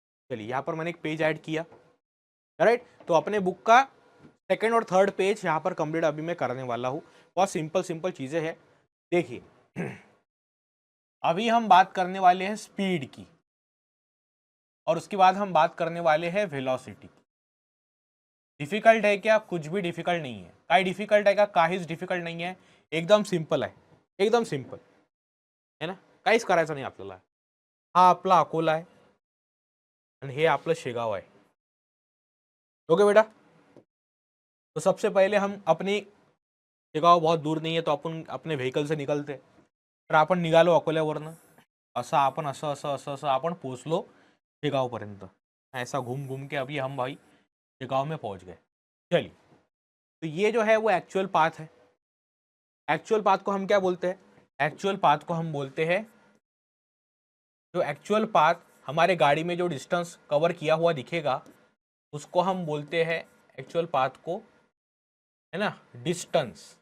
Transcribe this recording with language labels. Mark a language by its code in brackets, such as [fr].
[hi] चलिए, यहाँ पर मैंने एक पेज ऐड किया, राइट। तो अपने बुक का सेकंड और थर्ड पेज यहाँ पर कंप्लीट अभी मैं करने वाला हूँ। बहुत सिंपल सिंपल चीज़ें हैं। देखिए, अभी हम बात करने वाले हैं स्पीड की, और उसके बाद हम बात करने वाले हैं वेलोसिटी की। डिफिकल्ट है क्या? कुछ भी डिफिकल्ट नहीं है। [mr] काही डिफिकल्ट है का? काहीच डिफिकल्ट नाही आहे, एकदम सिंपल आहे, [hi] एकदम सिंपल है ना, [mr] काहीच करायचं नाही आपल्याला। हा आपला अकोला आहे आणि हे आपलं शेगाव आहे। [hi] ओके बेटा, तो सबसे पहले हम अपनी शेगाव बहुत दूर [mr] नाही आहे, [hi] तो आपण अपने व्हेकल से निकलते। [mr] तर आपण निघालो अकोल्यावरनं, असं आपण असं असं असं असं आपण पोचलो शेगावपर्यंत। [hi] ऐसा घूम घूम के अभी हम भाई शेगाव में पहुंच गए। चलिए, तो ये जो है वो एक्चुअल पाथ है। एक्चुअल पाथ को हम क्या बोलते हैं? एक्चुअल पाथ को हम बोलते हैं, जो एक्चुअल पाथ हमारे गाड़ी में जो डिस्टेंस कवर किया हुआ दिखेगा उसको हम बोलते हैं एक्चुअल पाथ को, है ना, डिस्टेंस।